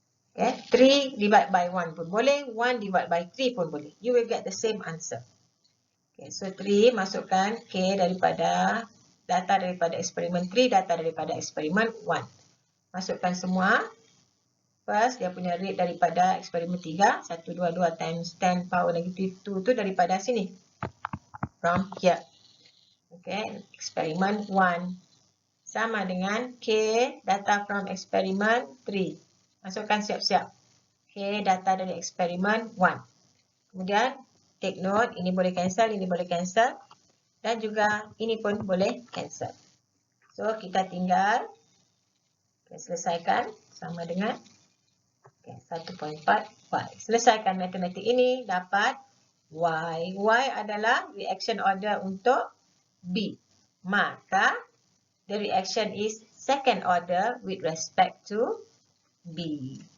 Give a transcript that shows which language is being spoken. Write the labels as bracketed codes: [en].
[ms] Okay, 3 divided by 1 pun boleh, 1 divided by 3 pun boleh. [en] You will get the same answer. [ms] Okay, so 3 masukkan K daripada data daripada eksperimen 3, data daripada eksperimen 1. Masukkan semua. First, dia punya rate daripada eksperimen 3, 122 times 10 power negative 2 tu daripada sini. [en] From here. [ms] Okay, eksperimen 1. Sama dengan K data from eksperimen 3. Masukkan siap-siap. Okay, data dari eksperimen 1. Kemudian, take note, ini boleh cancel, ini boleh cancel. Dan juga, ini pun boleh cancel. So, kita tinggal selesaikan sama dengan 1.4 Y. Selesaikan matematik ini, dapat Y. Y adalah reaction order untuk B. [en] Maka, the reaction is second order with respect to B.